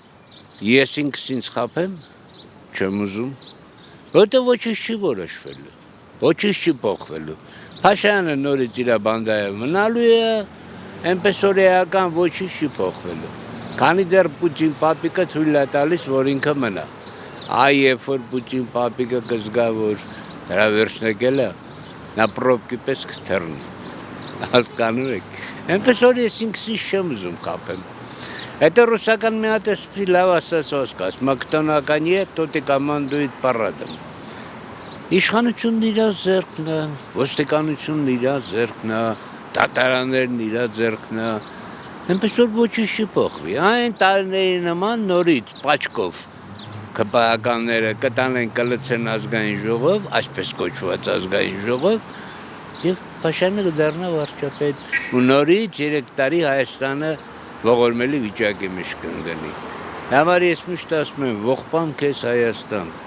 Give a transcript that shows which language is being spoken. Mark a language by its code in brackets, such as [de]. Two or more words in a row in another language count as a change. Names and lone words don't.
[hy] Ես ինքս ինձ խաբեմ, չեմ ուզում, որովհետև ոչինչ չի որոշվելու, ոչինչ չի փոխվելու։ Փաշինյանը նորից իր բանդայով մնալու է, այնպես որ էական ոչինչ չի փոխվելու։ Քանի դեռ Պուտին պապիկը թույլ է տալիս, որ ինքը մնա։ Երբ որ Պուտին պապիկը կզգա, որ դրա վերջն եկել է, նա պրոբկի պես կթռնի։ Հասկանում եք։ Այնպես որ ես ինքս ինձ չեմ ուզում խաբեմ։ Հետո ռուսական մի հատ էսպի լավ ասած կա, ասում [ru] кто на коне, тот и командует парадом։ [hy] Իշխանությունն իր ձեռքն է, ոստիկանությունն իր ձեռքն է, դատարաններն իր ձեռքն է։ Այնպես որ ոչինչ չի փոխվի։ Այն տարիների նման նորից պաչկով ԿՊԱ-ականները կտանեն կլցեն ազգային ժողով, այսպես կոչված ազգային ժողով, եւ Փաշինյանը կդառնա վարչապետ։ Ու նորից 3 տարի Հայաստանը ողորմելի վիճակի մեջ կընկնի։ Համար ես միշտ ասում եմ, ողբամ քեզ Հայաստան,